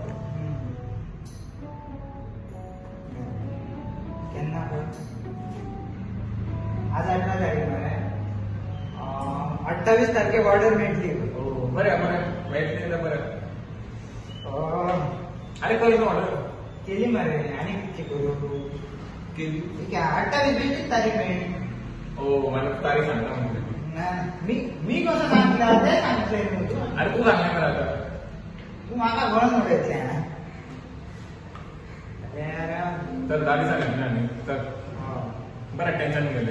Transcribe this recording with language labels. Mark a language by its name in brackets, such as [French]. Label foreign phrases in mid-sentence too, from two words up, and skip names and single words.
[Konkani] केन्ना पण आज 18 तारीख मरे. 28 तारखेक ऑर्डर मेळटली. बरं मेळटलें बरं. अरे कर न्हू ऑर्डर. केली मरे. [Marathi] आणि किती करू केली. ठीक आहे. [Konkani] 28 तारीख मेळ्ळी. [Marathi] हो मला तारीख सांगता म्हणजे. मी कसं सांगितलं ते सांगितलंय मी तू. अरे तू सांगणार मला आता. [Konkani] तू म्हाका वळण उडयतलें. [Marathi] तर गाडी सांगितली ना आम्ही तर बरं टेन्शन गेले.